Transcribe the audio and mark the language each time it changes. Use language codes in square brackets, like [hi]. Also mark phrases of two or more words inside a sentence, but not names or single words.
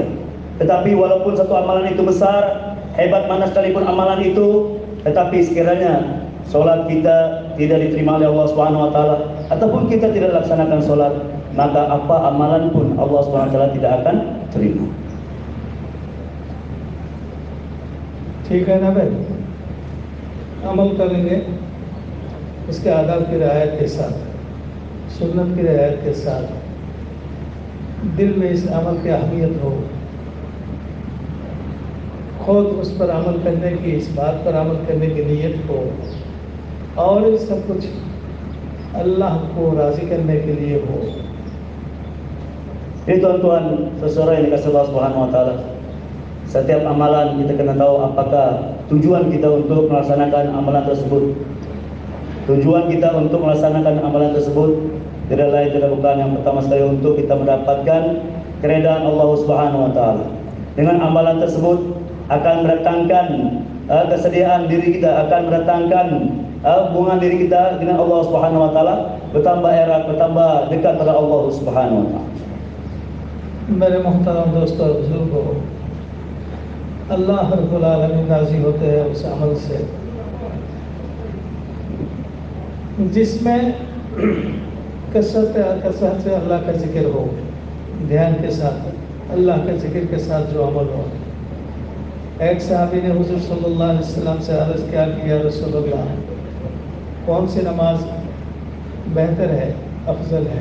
[ms] Tetapi walaupun satu amalan itu besar, hebat mana sekalipun amalan itu, tetapi sekiranya solat kita tidak diterima oleh Allah [ar] سبحانه وتعالى, [ms] ataupun kita tidak laksanakan solat, maka apa amalan pun Allah [ar] سبحانه وتعالى [ms] tidak akan terima. [hi] ठीक है ना भाई, अमल करेंगे इसके आदाब की रियायत के साथ, सुन्नत की रियायत के साथ, दिल में इस अमल की अहमियत हो, खुद उस पर अमल करने की, इस बात पर अमल करने की नीयत हो, और ये सब कुछ अल्लाह को राज़ी करने के लिए हो। [ms] Jadi tuan-tuan, saudara yang dikasihi Allah [ar] سبحانه وتعالى, [ms] setiap amalan kita kena tahu apakah tujuan kita untuk melaksanakan amalan tersebut. Tujuan kita untuk melaksanakan amalan tersebut tidak lain tidak bukan yang pertama sekali untuk kita mendapatkan keridhaan Allah [ar] سبحانه وتعالى. [ms] Dengan amalan tersebut akan mendatangkan kesediaan diri kita, akan mendatangkan hubungan diri kita dengan Allah [ar] سبحانه وتعالى [ms] bertambah erat, bertambah dekat pada Allah [ar] سبحانه وتعالى. [hi] मेरे मोहतरम दोस्तों और बुजुर्गों, अल्लाह [ar] رب العالمين [hi] राज़ी होते हैं उस अमल से जिसमें कसरत से अल्लाह का जिक्र हो, ध्यान के साथ अल्लाह के जिक्र के साथ जो अमल हो। एक सहाबी ने हुज़ूर [ar] صلى الله عليه وسلم [hi] से अर्ज़ किया कि [ar] يا رسول الله, [hi] कौन सी नमाज बेहतर है, अफजल है?